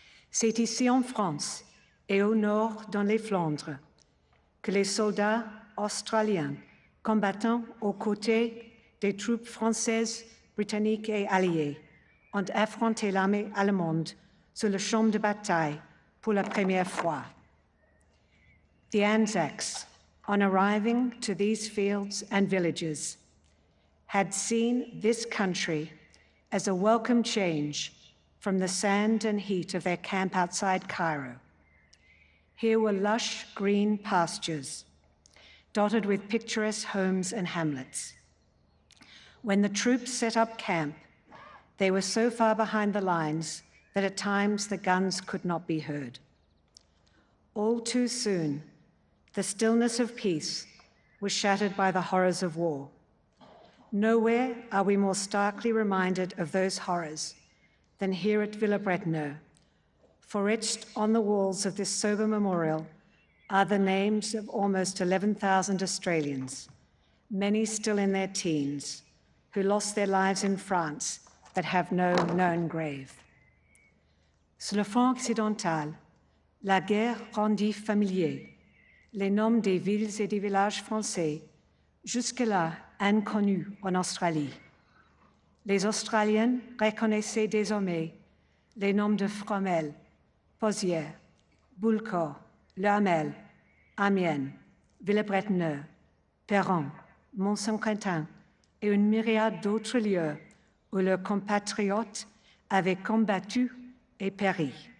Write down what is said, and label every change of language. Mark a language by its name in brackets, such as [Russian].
[French] C'est ici en France et au nord dans les Flandres que les soldats australiens combattant aux côtés des troupes françaises, britanniques et alliées ont affronté l'armée allemande sur le champ de bataille pour la première fois. [English] The Anzacs, on arriving to these fields and villages, had seen this country as a welcome change from the sand and heat of their camp outside Cairo. Here were lush green pastures, dotted with picturesque homes and hamlets. When the troops set up camp, they were so far behind the lines that at times the guns could not be heard. All too soon, the stillness of peace was shattered by the horrors of war. Nowhere are we more starkly reminded of those horrors than here at Villers-Bretonneux, for etched on the walls of this sober memorial are the names of almost 11,000 Australians, many still in their teens, who lost their lives in France but have no known grave. [French] Sur le front occidental, la guerre rendit familier les noms des villes et des villages français, jusque-là inconnus en Australie. Les Australiens reconnaissaient désormais les noms de Fromelles, Pozières, Boulcourt, Le Hamel, Amiens, Villers-Bretonneux, Perron, Mont-Saint-Quentin et une myriade d'autres lieux où leurs compatriotes avaient combattu et péri.